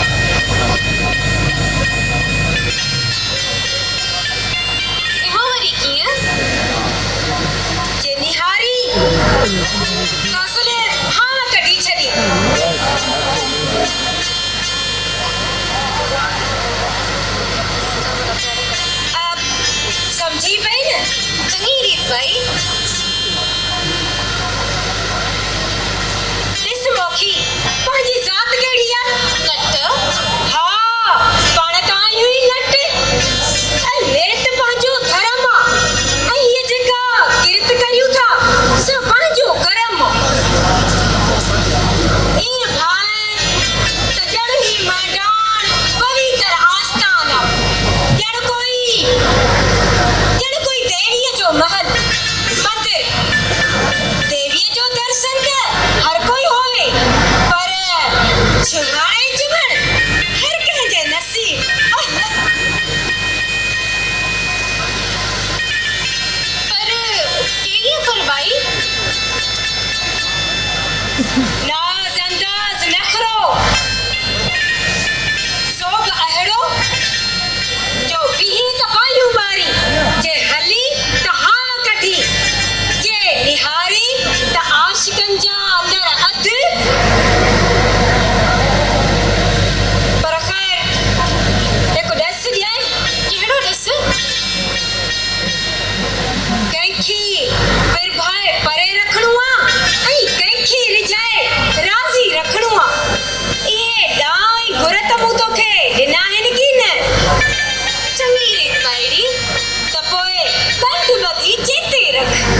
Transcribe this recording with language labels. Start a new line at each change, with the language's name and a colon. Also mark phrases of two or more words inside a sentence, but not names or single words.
Sindhi: जे निहारी कासले हाँ कढ़ी छड़ी अब समझी पई न चंगी रीत भाई दिस मोखी पंहिंजी ज़ात कहिड़ी आ नट हाँ पाण ताई हुई नट ऐं नेत पंहिंजो धर्म आ ऐं हीअ जेका किरत कयूं था सो पंहिंजो कर्म ईअं भाए त ॼण ही मैदान पवित्र आस्थान ॼण कोई देवीअ जो महल मंदिर देवीअ जो दर्शन त हर कोई होवे पर छुहाए जीवन हर कंहिंजे नसीब पर केड़िया पर भाई नाज अंदाज नखरो सोब अहड़ो जो बिही त पायूं मारी जे हली त हाँ कढी जे निहारी त आशिकन जा अंदर अध पर खैर एको दस ॾियां केड़ो दस कंहिंखी विरभाए परे रखणो आ ऐं कंहिंखी रिझाए राज़ी रखणो आ इहे ॾाई घुर त मूं तोखे ॾिना आहिनि की न चङी रीत भाईड़ी त पोइ ॾंढ ॿधी चेते रख